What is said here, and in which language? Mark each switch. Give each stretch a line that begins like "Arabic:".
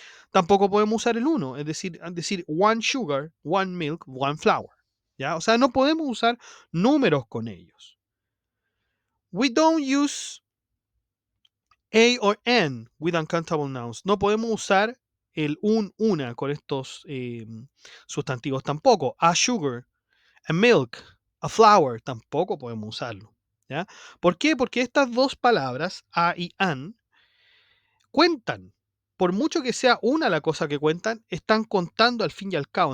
Spanish: Tampoco podemos usar el uno, es decir
English: one sugar, one milk, one flower.
Spanish: ¿Ya? O sea, no podemos usar números con ellos.
English: We don't use a or an with uncountable nouns.
Spanish: No podemos usar el una con estos sustantivos tampoco.
English: A sugar, a milk, a flower,
Spanish: tampoco podemos usarlo. ¿Ya? ¿Por qué? Porque estas dos palabras, a y an, cuentan. Por mucho que sea una la cosa que cuentan, están contando al fin y al cabo.